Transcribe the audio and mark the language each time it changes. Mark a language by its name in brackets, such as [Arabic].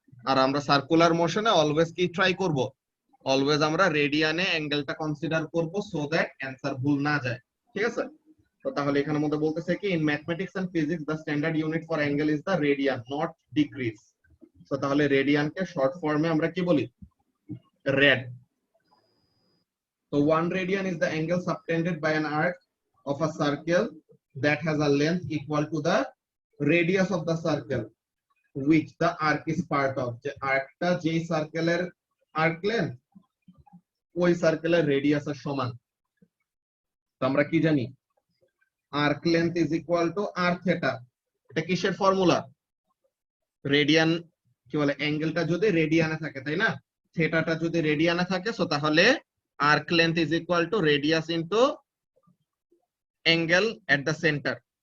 [Bangla] আর আমরা circular মোশনে always কি try করব, অলওয়েজ আমরা রেডিয়ানে অ্যাঙ্গেলটা কনসিডার করব, সো দ্যাট অ্যানসার ভুল না যায়। ঠিক আছে, তো তাহলে এখানের মধ্যে বলতেছে কি, [English] In mathematics and physics the standard unit for angle is the radian not degrees. [Bangla] তো তাহলে রেডিয়ানকে শর্ট ফর্মে আমরা কি বলি, red. [English] So 1 radian is the angle subtended by an arc of a circle that has a length equal to the radius of the circle which the arc is part of. [Bangla] যে আর্কটা যেই সার্কেলের arc length ওই সার্কেলের radius এর সমান। তো আমরা কি জানি, arc length is equal to আর theta. এটা কিসের ফর্মুলা, রেডিয়ান কি বলে, অ্যাঙ্গেলটা যদি রেডিয়ানে থাকে, তাই না, থিটাটা যদি রেডিয়ানে থাকে, সো তাহলে [English] arc length is equal to radius into angle at the center.